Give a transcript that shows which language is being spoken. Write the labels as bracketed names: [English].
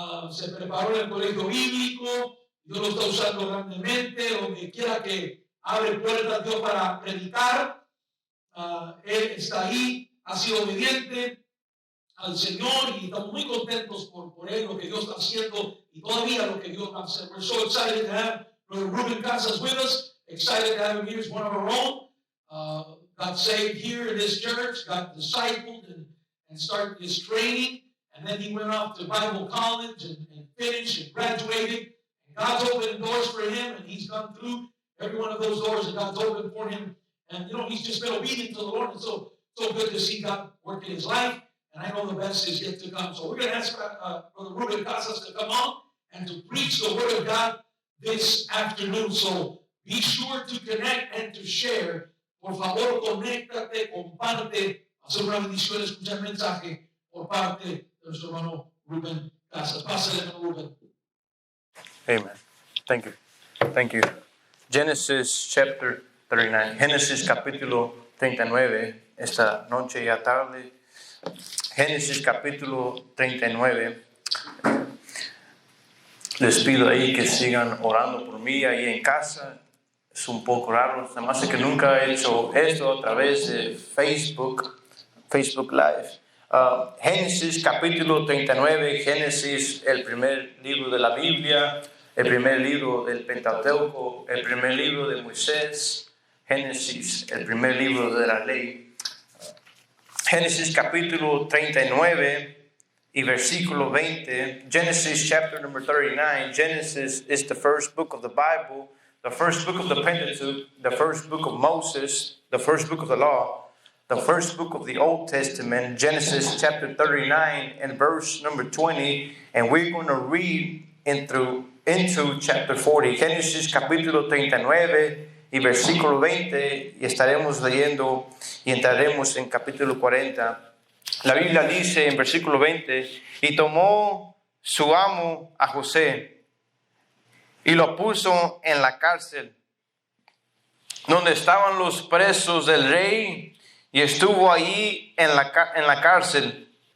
[Spanish] Se preparó en el colegio bíblico. Dios lo está usando grandemente. Donde quiera que abre puertas Dios para predicar. Él está ahí, ha sido obediente al Señor y estamos muy contentos por él, lo que Dios está haciendo y todavía lo que Dios va a hacer. [English] We're so excited to have Brother Ruben Casas with us, excited to have him here as one of our own. Got saved here in this church, got discipled and started his training, and then he went off to Bible college and finished and graduated. And God's opened doors for him, and he's gone through every one of those doors that God's opened for him. And, you know, he's just been obedient to the Lord. And so good to see God work in his life. and I know the best is yet to come. So we're going to ask Brother Ruben Casas to come on and to preach the Word of God this afternoon. So be sure to connect and to share. [Spanish] Por favor, conéctate, comparte. Hacer una bendición, escuchar el mensaje por parte de nuestro hermano Ruben Casas. Pásale, hermano Ruben. [English] Amen. Thank you. Thank you. Genesis chapter 39. [Spanish] Génesis capítulo 39. Esta noche ya tarde. Génesis capítulo 39. Les pido ahí que sigan orando por mí ahí en casa. Es un poco raro, además de que nunca he hecho esto a través de Facebook Live. Génesis capítulo 39, Génesis, el primer libro de la Biblia, el primer libro del Pentateuco, el primer libro de Moisés, Génesis, el primer libro de la ley. Génesis capítulo 39 y versículo 20. [English] Genesis chapter number 39. Genesis is the first book of the Bible, the first book of the Pentateuch, the first book of Moses, the first book of the law, the first book of the Old Testament, Genesis chapter 39 and verse number 20, and we're going to read into chapter 40. [Spanish] Génesis capítulo 39 y versículo 20, y estaremos leyendo y entraremos en capítulo 40. La Biblia dice en versículo 20, y tomó su amo a José y lo puso en la cárcel, donde estaban los presos del rey, y estuvo allí en la cárcel.